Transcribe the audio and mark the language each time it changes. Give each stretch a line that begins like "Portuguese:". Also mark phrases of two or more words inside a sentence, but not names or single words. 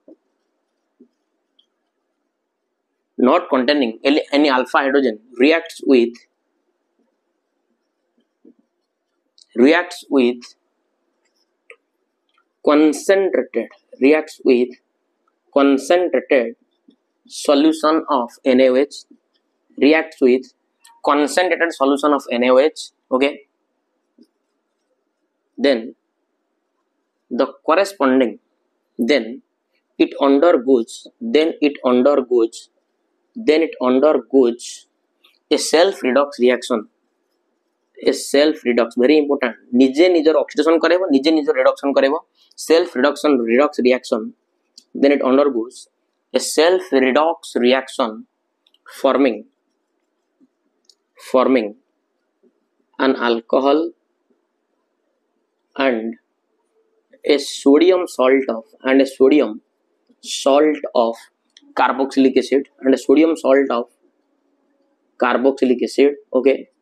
English: reacts with concentrated solution of NaOH okay then the corresponding then it undergoes a self redox reaction. A self redox very important.
Odia: निजे निजर oxidation करेबो, निजे निजर reduction करेबो,
English: self redox reaction. Then it undergoes a self redox reaction forming an alcohol and a sodium salt of carboxylic acid okay.